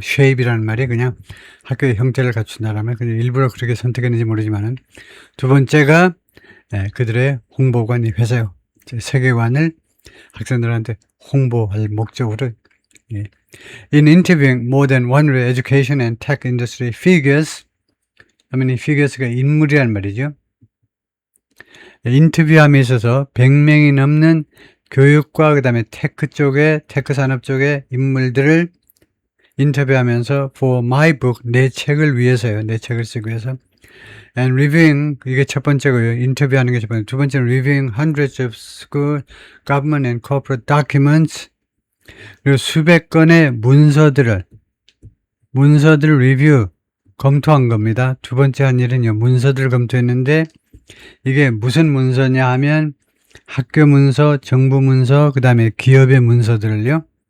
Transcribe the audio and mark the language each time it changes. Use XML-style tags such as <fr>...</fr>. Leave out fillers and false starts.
<ko>shape이라는 말이 그냥 학교의 형태를 갖춘다라면, 그냥 일부러 그렇게 선택했는지 모르지만은, 두 번째가 그들의 홍보관, 이 회사의 세계관을 학생들한테 홍보할 목적으로.</ko> <en>In interviewing more than 100 education and tech industry figures,</en> <ko>이 figures가 인물이란 말이죠. 인터뷰함에 있어서 100명이 넘는 교육과 그 다음에 테크 산업 쪽의 인물들을 인터뷰하면서</ko> <en>for my book,</en> <ko>내 책을 위해서요. 내 책을 쓰기 위해서.</ko> <en>And reviewing,</en> <ko>이게 첫 번째고요. 인터뷰하는 게 첫 번째. 두 번째는</ko> <en>reviewing hundreds of school, government and corporate documents.</en> <ko>그리고 수백 건의 문서들을 리뷰, 검토한 겁니다. 두 번째 한 일은요, 문서들을 검토했는데, 이게 무슨 문서냐 하면 학교 문서, 정부 문서, 그 다음에 기업의 문서들을요.</ko>